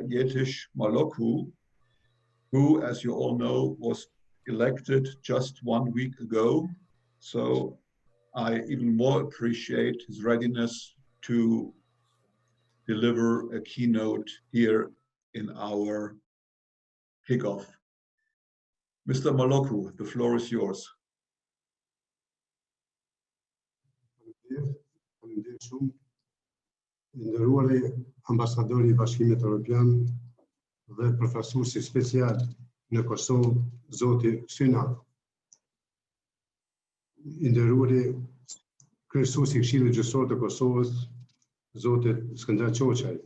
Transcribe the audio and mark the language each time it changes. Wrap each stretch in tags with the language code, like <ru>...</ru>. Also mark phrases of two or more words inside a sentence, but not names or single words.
<en>Jetish Maloku, who, as you all know, was elected just 1 week ago. So I even more appreciate his readiness to deliver a keynote here in our kickoff. Mr. Maloku, the floor is yours.</en> <sq>Faleminderit shumë. Nderuari ambasadori i Bashkimit Evropian dhe përfaqësuesi special në Kosovë, zoti Szunyog. Nderuari kryesuesi i Këshillit Gjyqësor të Kosovës, zoti Skënder Çoçaj.</sq>